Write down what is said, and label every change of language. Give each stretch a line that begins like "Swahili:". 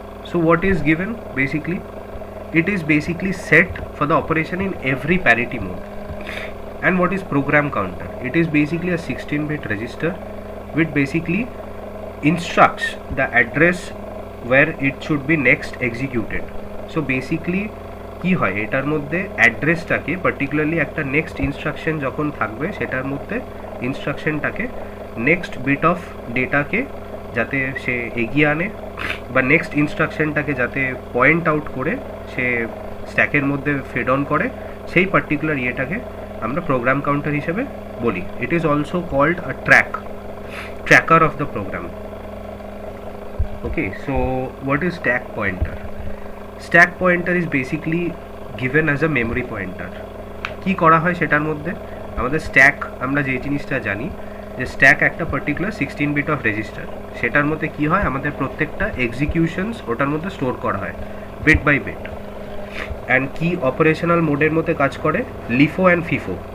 English: So what is given basically? It is basically set for the operation in every parity mode. And what is program counter? It is basically a 16-bit register which basically instructs the address where it should be next executed. So basically
Bangla: কি হয় এটার মধ্যে অ্যাড্রেসটাকে, particularly একটা next instruction যখন থাকবে সেটার মধ্যে ইনস্ট্রাকশনটাকে next bit of ডেটাকে যাতে সে এগিয়ে আনে বা নেক্সট ইনস্ট্রাকশনটাকে যাতে পয়েন্ট আউট করে সে স্ট্যাকের মধ্যে ফেড অন করে, সেই পার্টিকুলার ইয়েটাকে আমরা প্রোগ্রাম কাউন্টার হিসেবে বলি.
English: It is also called a tracker of the program. Okay, so what is stack pointer? Stack pointer is basically given as a memory pointer.
Bangla: কি করা হয় সেটার মধ্যে আমাদের স্ট্যাক, আমরা যে জিনিসটা জানি যে স্ট্যাক একটা পার্টিকুলার 16 বিট অফ রেজিস্টার, সেটার মধ্যে কি হয় আমাদের প্রত্যেকটা এক্সিকিউশনস ওটার মধ্যে স্টোর করা হয় বিট বাই বিট, অ্যান্ড কি অপারেশনাল মোডের মধ্যে কাজ করে লিফো অ্যান্ড ফিফো।